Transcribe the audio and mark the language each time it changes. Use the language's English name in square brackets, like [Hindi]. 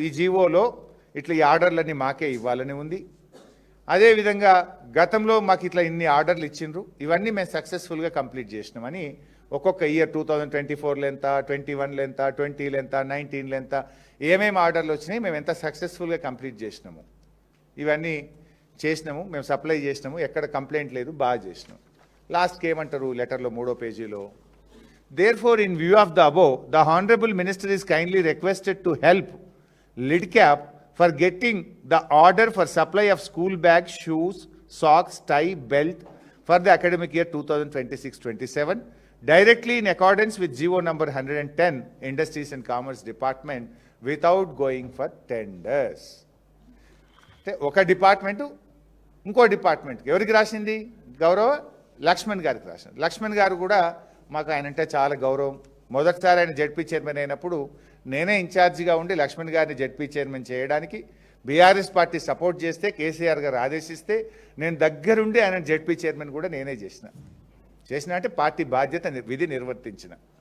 [Telugu] ఈ జీవోలో ఇట్లా ఈ ఆర్డర్లన్నీ మాకే ఇవ్వాలని ఉంది. అదేవిధంగా గతంలో మాకు ఇట్లా ఇన్ని ఆర్డర్లు ఇచ్చిండ్రు, ఇవన్నీ మేము సక్సెస్ఫుల్గా కంప్లీట్ చేసినామని ఒక్కొక్క ఇయర్ 2024లో ఎంత, 21లో ఎంత, 20లో ఎంత, 19లో ఎంత, ఏమేమి ఆర్డర్లు వచ్చినాయి, మేము ఎంత సక్సెస్ఫుల్గా కంప్లీట్ చేసినాము, ఇవన్నీ చేసినాము, మేము సప్లై చేసినాము, ఎక్కడ కంప్లైంట్ లేదు, బాగా చేసినాం. లాస్ట్కి ఏమంటారు లెటర్లో 3వ పేజీలో? [English] Therefore, in view of the above, the Honorable Minister is kindly requested to help LIDCAP for getting the order for supply of school bags, shoes, socks, tie, belt for the academic year 2026-27 directly in accordance with GO number 110, Industries and Commerce Department, without going for tenders. [Telugu] ఒక department ఇంకో డిపార్ట్మెంట్కి ఎవరికి రాసింది? గౌరవ లక్ష్మణ్ గారికి రాసింది. లక్ష్మణ్ గారు కూడా మాకు ఆయన అంటే చాలా గౌరవం. మొదటిసారి ఆయన జడ్పీ చైర్మన్ అయినప్పుడు నేనే ఇన్ఛార్జిగా ఉండి లక్ష్మణ్ గారిని జడ్పీ చైర్మన్ చేయడానికి బీఆర్ఎస్ పార్టీ సపోర్ట్ చేస్తే, కేసీఆర్ గారు ఆదేశిస్తే నేను దగ్గరుండి ఆయన జడ్పీ చైర్మన్ కూడా నేనే చేసిన అంటే పార్టీ బాధ్యత విధి నిర్వర్తించిన.